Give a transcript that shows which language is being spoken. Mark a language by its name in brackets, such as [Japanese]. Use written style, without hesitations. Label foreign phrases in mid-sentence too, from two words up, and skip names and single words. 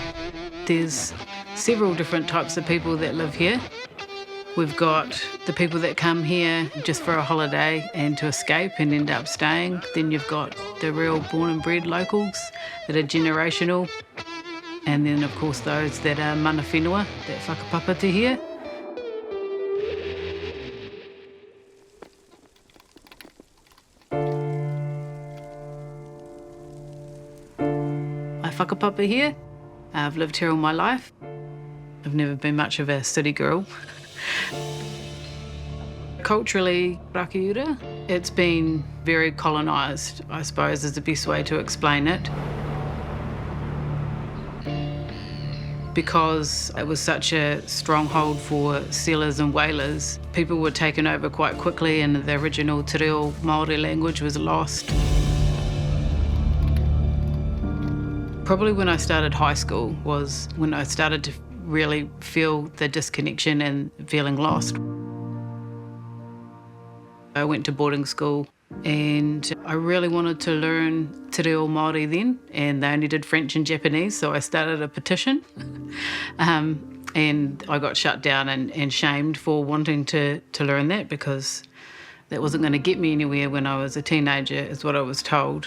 [English] There's several different types of people that live here. We've got the people that come here just for a holiday and to escape and end up staying. Then you've got the real born and bred locals that are generational. And then, of course, those that are [Māori] mana whenua, [English] that whakapapa te here. I whakapapa here. I've lived here all my life. I've never been much of a city girl. Culturally, Rakiura, it's been very colonised, I suppose, is the best way to explain it. Because it was such a stronghold for settlers and whalers, people were taken over quite quickly and the original te reo Māori language was lost. Probably when I started high school was when I started to really feel the disconnection and feeling lost. I went to boarding school and I really wanted to learn te reo Māori then, and they only did French and Japanese, so I started a petition. And I got shut down and shamed for wanting to learn that, because that wasn't going to get me anywhere when I was a teenager, is what I was told.